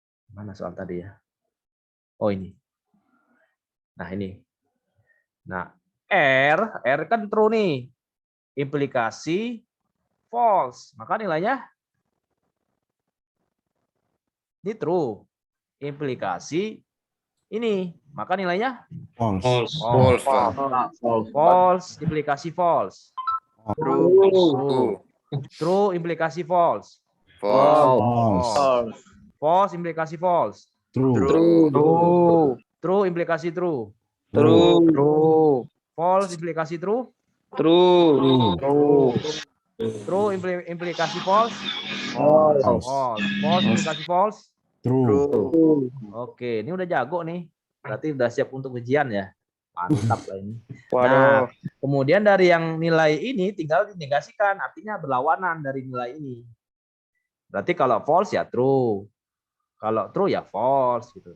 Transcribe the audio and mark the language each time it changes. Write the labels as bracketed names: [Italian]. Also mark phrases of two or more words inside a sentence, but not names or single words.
[Indonesian] Mana soal tadi ya? Oh ini. Nah ini. Nah R kan true nih. Implikasi false. Maka nilainya ini true. Implikasi ini. Maka nilainya [English] False. false. False. False, implikasi false. True. True, implikasi false. False. False. False, implikasi false. True. True. True, implikasi true. True. False, implikasi true. True. True, implikasi false. False. False. False, implikasi false. True. [Indonesian] Oke, ini udah jago nih. Berarti udah siap untuk ujian ya. Mantap lah ini. Waduh. Kemudian dari yang nilai ini tinggal dinegasikan, artinya berlawanan dari nilai ini. Berarti kalau false ya true. Kalau true ya false gitu.